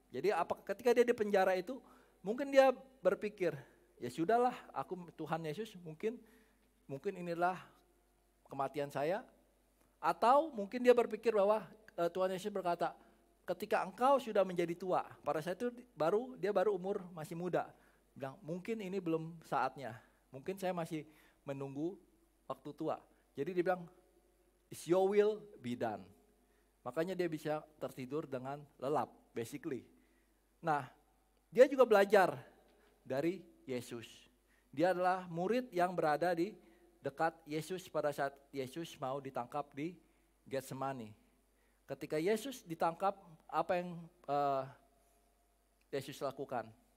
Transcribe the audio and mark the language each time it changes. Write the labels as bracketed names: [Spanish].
[Indonesian] Jadi ketika dia di penjara itu, mungkin dia berpikir, ya sudahlah, aku Tuhan Yesus mungkin inilah kematian saya. Atau mungkin dia berpikir bahwa Tuhan Yesus berkata, ketika engkau sudah menjadi tua, pada saat itu dia baru umur masih muda. Bilang, mungkin ini belum saatnya. Mungkin saya masih menunggu waktu tua. Jadi dia bilang, [English] is your will be done. [Indonesian] Makanya dia bisa tertidur dengan lelap, basically. Nah, dia juga belajar dari Yesus. Dia adalah murid yang berada di dekat Yesus pada saat Yesus mau ditangkap di Getsemani. Ketika Yesus ditangkap, apa yang Yesus lakukan?